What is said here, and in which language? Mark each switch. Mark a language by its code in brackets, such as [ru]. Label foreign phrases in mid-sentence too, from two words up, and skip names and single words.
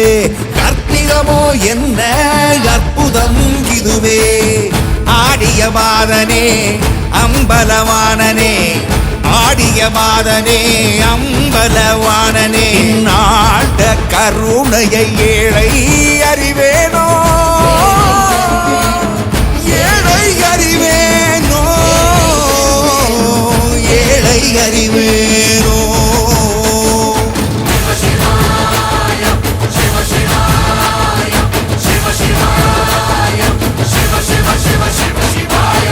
[ta] கற்பிதமோ என்ன அற்புதம் இதுவே ஆடிய மாதனே அம்பலவானனே ஆடிய மாதனே அம்பலவானனே நாட கருணையை ஏழை அறிவேனோ ஏழை அறிவேனோ ஏழை அறிவேனோ [sa] शिव शिवाय शिव शिवाय शिव शिवाय शिव शिव शिव शिव शिवाय, Shiva Shiva Shiva Shiva Shivaya.